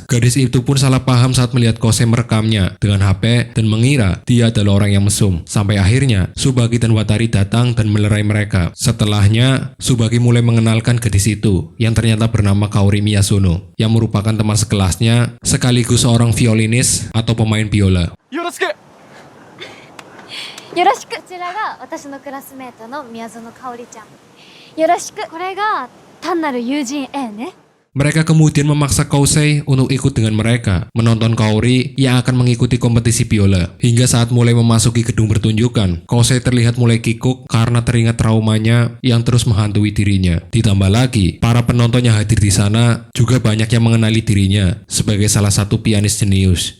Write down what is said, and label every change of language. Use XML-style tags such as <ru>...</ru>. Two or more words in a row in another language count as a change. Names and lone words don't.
<id>Gadis itu pun salah paham saat melihat Kousei merekamnya dengan HP dan mengira dia adalah orang yang mesum. Sampai akhirnya, Tsubaki dan Watari datang dan melerai mereka. Setelahnya, Tsubaki mulai mengenalkan gadis itu yang ternyata bernama Kaori Miyazono, yang merupakan teman sekelasnya sekaligus seorang violinis atau pemain biola.</id> <ja>よろしく。よろしくこちらが私のクラスメートの宮園香織ちゃんよろしくこれが単なる友人 A ね</ja> <id>Mereka kemudian memaksa Kousei untuk ikut dengan mereka menonton Kaori yang akan mengikuti kompetisi biola. Hingga saat mulai memasuki gedung pertunjukan, Kousei terlihat mulai kikuk karena teringat traumanya yang terus menghantui dirinya. Ditambah lagi, para penonton yang hadir di sana juga banyak yang mengenali dirinya sebagai salah satu pianis jenius.</id>